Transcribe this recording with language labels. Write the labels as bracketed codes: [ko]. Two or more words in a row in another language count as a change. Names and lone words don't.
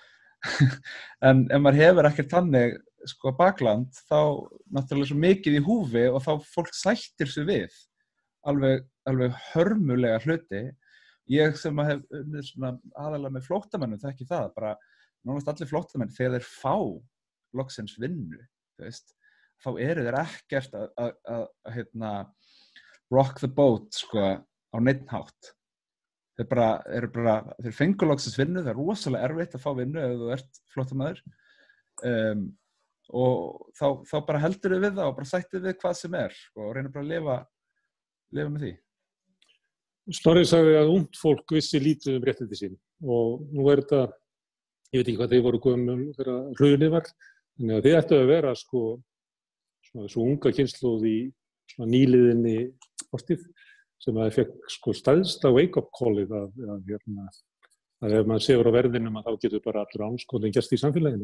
[is] En ef maður hefur ekkert þannig bakland, þá náttúrulega svo mikið í húfi og þá fólk sættir sig við alveg hörmulega hluti. Ég sem hef aðalega með flóttamönnum þekki það, bara nánast allir flóttamenn, þegar þeir fá loksins vinnu, þá eru þeir ekkert að [en] rock the boat [is] á neinn hátt. Þeir fengu loksins vinnu, það er rosalega erfitt að fá vinnu ef þú ert flóttamaður, og þá bara heldur við það og bara sættir við hvað sem er og reynir bara að lifa með því. Snorri sagði að ungt fólk vissi lítið réttindi sín og nú þetta, ég veit ekki hvað þeir voru gömul þegar hrunið var, þannig að þið ættu að vera svo unga kynslóð í nýliðinni fortíð sem að það fekk stærsta wake-up callið að ef maður séur á verðinum að þá getur bara allur ánskotin gerst í samfélaginu.